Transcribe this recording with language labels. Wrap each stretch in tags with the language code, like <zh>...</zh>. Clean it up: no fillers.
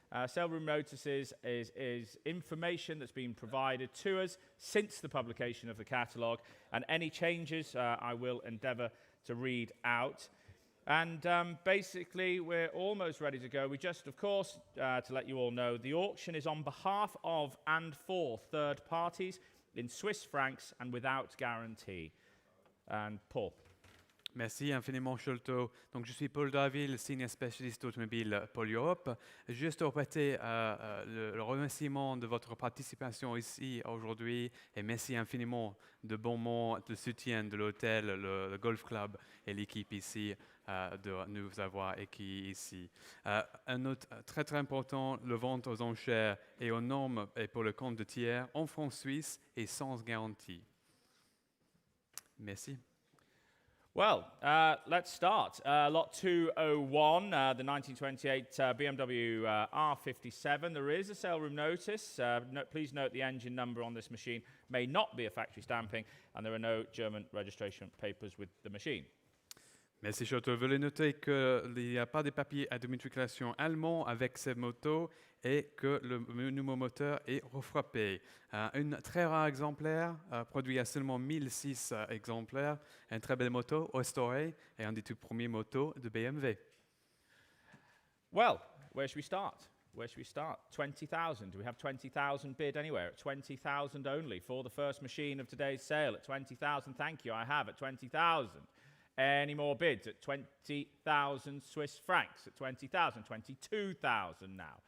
<en>Sale room notices is information that's been provided to us since the publication of the catalogue, and any changes I will endeavour to read out. And basically, we're almost ready to go. We just, of course, to let you all know, the auction is on behalf of and for third parties in Swiss francs and without guarantee. And Paul.</en> <fr>Merci infiniment, Sholto. Donc, je suis Paul Daville, senior spécialiste automobile pour l'Europe. Juste pour prêter le remerciement de votre participation ici aujourd'hui, et merci infiniment de Bonmont, le soutien de l'hôtel, le Golf Club et l'équipe ici de nous avoir accueillis ici. Un autre très très important, le vente aux enchères et aux normes et pour le compte de tiers en francs suisses et sans garantie. Merci.</fr> <en>Well, let's start. Lot 201, the 1928 Bmw R57. There is a sale room notice. Please note the engine number on this machine may not be a factory stamping, and there are no German registration papers with the machine.</en> <fr>Merci, Sholto. Veuillez noter qu'il n'y a pas de papier d'immatriculation allemand avec ces motos et que le nouveau moteur est refrappé. Un très rare exemplaire, produit à seulement 1006 exemplaires, une très belle moto restaurée et un des tout premiers motos de BMW.</fr> <en>Well, where should we start? Where should we start? 20,000. Do we have 20,000 bid anywhere? At 20,000 only for the first machine of today's sale. At 20,000, thank you, I have at 20,000. Any more bids? At 20,000 Swiss francs. At 20,000, 22,000 now.</en>